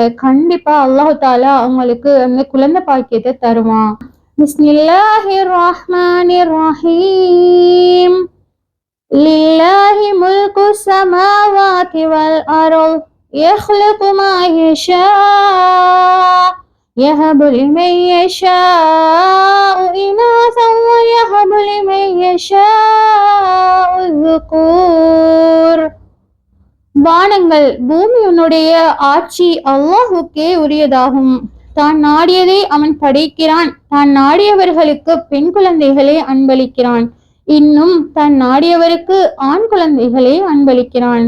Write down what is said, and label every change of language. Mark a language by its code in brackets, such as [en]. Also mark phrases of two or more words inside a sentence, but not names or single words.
[ta] கண்டிப்பா அல்லாஹ் தாலா உங்களுக்கு அந்த குழந்தை பாக்கியத்தை தருவான். [ar] بسم الله الرحمن الرحيم. لله ملك السماوات والأرض يخلق ما يشاء يهب لمن يشاء إناثا ويهب لمن يشاء الذكور. [ta] வானங்கள் பூமியினுடைய ஆட்சி அல்லாஹுக்கே உரியதாகும். தான் நாடியதை அவன் படைக்கிறான். தான் நாடியவர்களுக்கு பெண் குழந்தைகளை அன்பளிக்கிறான். இன்னும் தான் நாடியவருக்கு ஆண் குழந்தைகளை அன்பளிக்கிறான்.